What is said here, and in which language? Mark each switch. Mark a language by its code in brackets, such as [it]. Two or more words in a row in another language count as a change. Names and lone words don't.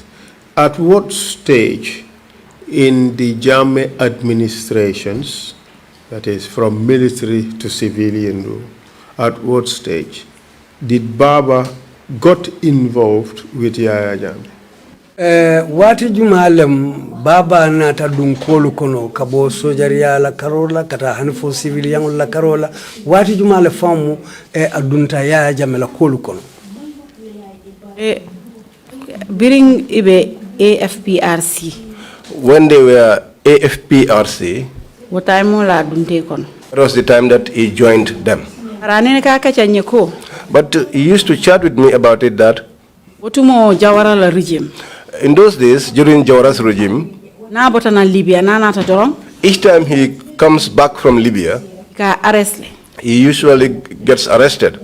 [en] At what stage in the Jammeh administrations, that is from military to civilian rule, at what stage did Baba got involved with Yaya Jammeh? [man] Wati jumalem Baba nata dunkolu kono kabo sojaria la karola kata hanfo civilian la karola wati jumale famu adunta Yaya Jammeh la kolu kono. [en] During AFPRC. When they were AFPRC, what time it was the time that he joined them. But he used to chat with me about it that in those days, during Jawara's regime, each time he comes back from Libya, he usually gets arrested.